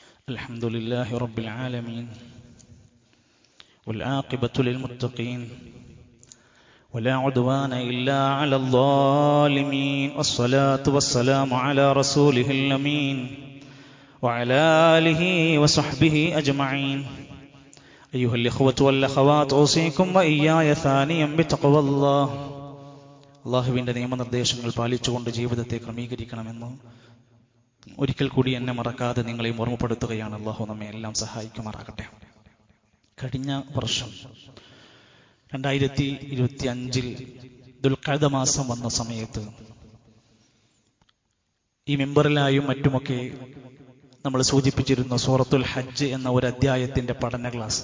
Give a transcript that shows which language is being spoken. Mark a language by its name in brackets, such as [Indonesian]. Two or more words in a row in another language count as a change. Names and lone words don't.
[Arabic] الحمد لله رب العالمين والعاقبة للمتقين ولا عدوان إلا على الظالمين والصلاة والسلام على رسوله الأمين وعلى آله وصحبه أجمعين أيها الإخوة والأخوات أوصيكم وإياي ثانيا بتقوى الله [Malayalam] അള്ളാഹുവിൻ്റെ നിയമനിർദ്ദേശങ്ങൾ പാലിച്ചുകൊണ്ട് ജീവിതത്തെ ക്രമീകരിക്കണമെന്ന് ഒരിക്കൽ കൂടി എന്നെ മറക്കാതെ നിങ്ങളെയും ഓർമ്മപ്പെടുത്തുകയാണ്. അള്ളാഹു നമ്മെ എല്ലാം സഹായിക്കുമാറാകട്ടെ. കഴിഞ്ഞ വർഷം 2025 ദുൽഖഅദ മാസം വന്ന സമയത്ത് ഈ മിമ്പറിലായും മറ്റുമൊക്കെ നമ്മൾ സൂചിപ്പിച്ചിരുന്നു സൂറത്തുൽ ഹജ്ജ് എന്ന ഒരു അധ്യായത്തിന്റെ പഠന ക്ലാസ്.